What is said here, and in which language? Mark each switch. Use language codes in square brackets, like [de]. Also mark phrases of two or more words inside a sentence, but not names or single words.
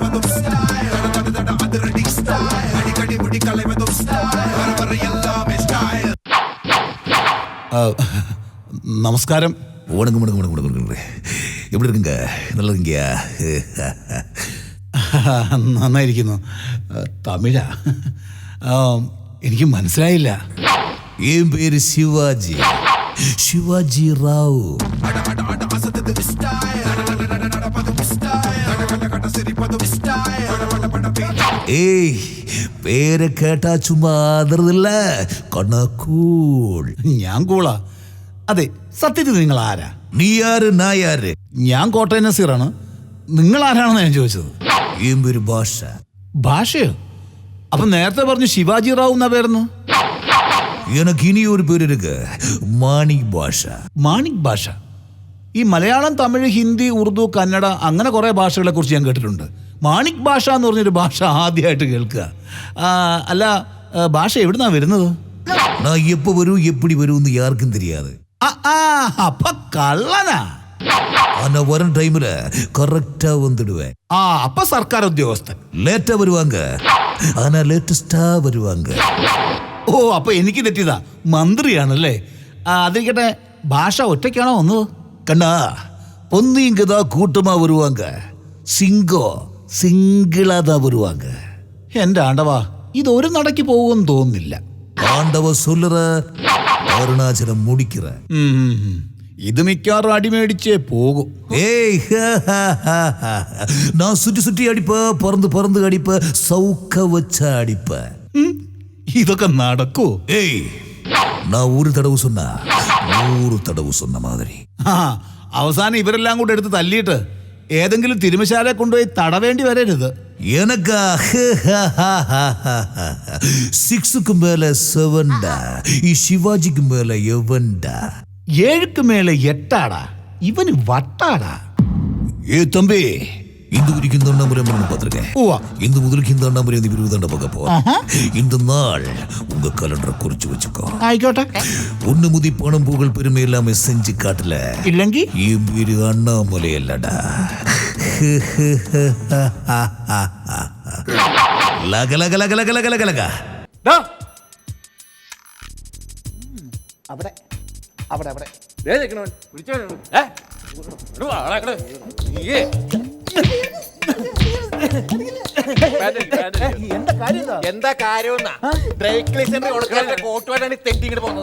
[ta] அடிக்கடி முடி கலைவதும் ஸ்டைல், வர வர எல்லாமே ஸ்டைல். [ml] നമസ്കാരം. [ta] வணக்கம் வணக்கம் வணக்கம் வணக்கம் எப்படி இருக்குங்க? நல்லா இருக்கீங்க? [ml] നന്നായിരിക്കുന്നു. തമിഴാ? എനിക്ക് മനസ്സിലായില്ല. [ta] என் பேரு சிவாஜி, சிவாஜி ராவ். [ml] ഏയ് പേര് കേട്ടാ ചുമ്മാ അതിർന്നില്ല, കണക്കൂൾ. ഞാൻ കൂളാ. അതെ, സത്യത്തിൽ നിങ്ങൾ ആരാ? നീ ആര്, ഞാൻ ആര്? ഞാൻ കോട്ടയം നസീറാണ്. നിങ്ങൾ ആരാണെന്ന് ഞാൻ ചോദിച്ചത്. എൻ പേര് ഭാഷ. ഭാഷയോ? അപ്പൊ നേരത്തെ പറഞ്ഞു ശിവാജി റാവു എന്നാ പേരെന്ന്. [ta] எனக்கு இனி ஒரு பேர் இருக்கு, மாணிக் பாஷா. [ml] മാണിക് ഭാഷ. ഈ മലയാളം, തമിഴ്, ഹിന്ദി, ഉറുദു, കന്നഡ അങ്ങനെ കുറേ ഭാഷകളെ കുറിച്ച് ഞാൻ കേട്ടിട്ടുണ്ട്. മാണിക് ഭാഷ എന്ന് പറഞ്ഞൊരു ഭാഷ ആദ്യമായിട്ട് കേൾക്കുക. അല്ല, ഭാഷ എവിടുന്നാ വരുന്നത്? [ta] நான் எப்போ வரும் எப்படி வரும்னு யாருக்கும் தெரியாது. [ml] അപ്പൊ കള്ളനാ? [ta] ஆனா வர டைம்ல கரெக்டா வந்துடுவேன். [ml] അപ്പൊ സർക്കാർ ഉദ്യോഗസ്ഥൻ. [ta] லேட்டா வருவாங்க, ஆனா லேட்டஸ்டா வருவாங்க. [ml] ഓ, അപ്പൊ എനിക്ക് തെറ്റിയതാ. മന്ത്രിയാണല്ലേ? അതിരിക്കട്ടെ, ഭാഷ ഒറ്റയ്ക്കാണോ വന്നത്? [ta] கண்ணா, பொன்னிங்க தான் கூட்டமா வருவாங்க, சிங்கம் சிங்கிளா தான் வருவாங்க. [ml] എന്റെ ആണ്ടവാ, ഇതൊരു നടക്ക് പോകുമെന്ന് തോന്നുന്നില്ല. [ta] ஆண்டவ சொல்லுற, அருணாச்சலம் முடிக்கிற. [ml] ഇത് മിക്കവാറും അടിമേടിച്ചേ പോകും. [ta] ஏய் நான் சுற்றி சுற்றி அடிப்ப, பறந்து பறந்து அடிப்ப, சவுக்க வச்ச அடிப்ப. [ml] ഇതൊക്കെ നടക്കൂ? [ta] ஏய், நான் ஒரு தடவை சொன்னா 100 தடவை சொன்ன மாதிரி. [ml] അവസാനം ഇവരെല്ലാം കൂടെ എടുത്ത് തല്ലിയിട്ട് ഏതെങ്കിലും തിരുമശാലയെ കൊണ്ടുപോയി തടവേണ്ടി വരരുത്. [ta] எனக்கா 6க்கு மேல 7டா, [ml] ഈ ശിവാജിക്ക് മേല 7டா. 7ക്ക് മേലെ 8ആടാ. ഇവന് വട്ടാടാ. [ta] தம்பி, இந்த வரைக்கும் இந்த அண்ணாமலை பார்த்துருக்கேன். [ml] ഉവ്വ. [ta] இந்த முதலுக்கு இந்த அண்ணாமலை இந்த 20 பார்க்க போறேன். இந்த நாள் உங்க கலண்டரை குறிச்சு வச்சுக்கோ. [ml] ആയിക്കോട്ടെ. [ta] ஒண்ணு முதி பணம் புகழ் பெருமை எல்லாமே செஞ்சு காட்டல, [ml] ഇല്ലെങ്കിൽ [ta] என் பேரு அண்ணாமலை இல்லடா. லக லக லக லக லக லக லக. [ml] അവിടെ അവിടെ അവിടെ എന്താ കാര്യം? ഡ്രൈ ക്ലീനർ കൊടുക്കാതെ കോട്ടുവായിട്ടാണ് തെറ്റി ഇങ്ങോട്ട് പോകുന്നത്.